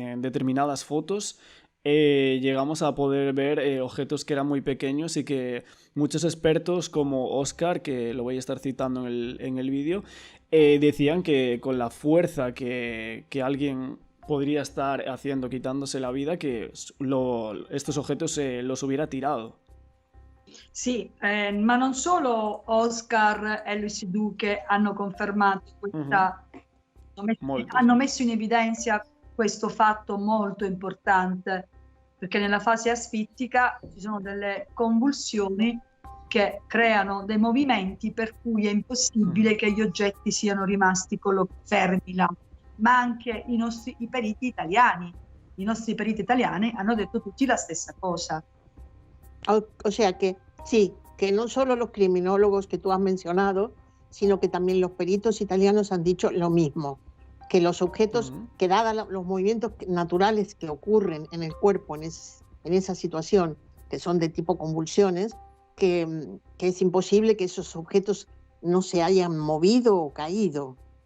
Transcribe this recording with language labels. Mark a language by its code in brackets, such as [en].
[es] En determinadas fotos llegamos a poder ver objetos que eran muy pequeños y que muchos expertos como Oscar, que lo voy a estar citando en el vídeo, decían que con la fuerza que alguien podría estar haciendo, quitándose la vida, que estos objetos los hubiera tirado. [it] Sì, ma non solo Oscar e Luis Duque hanno confermato questa, hanno messo in evidenza questo fatto molto importante, perché nella fase asfittica ci sono delle convulsioni che creano dei movimenti per cui è impossibile che gli oggetti siano rimasti fermi là, ma anche i periti italiani. I nostri periti italiani hanno detto tutti la stessa cosa. [es] O sea que sí, que no solo los criminólogos que tú has mencionado, sino que también los peritos italianos han dicho lo mismo, que los objetos, que dadas los movimientos naturales que ocurren en el cuerpo en esa situación, que son de tipo convulsiones, que es imposible que esos objetos no se hayan movido o caído.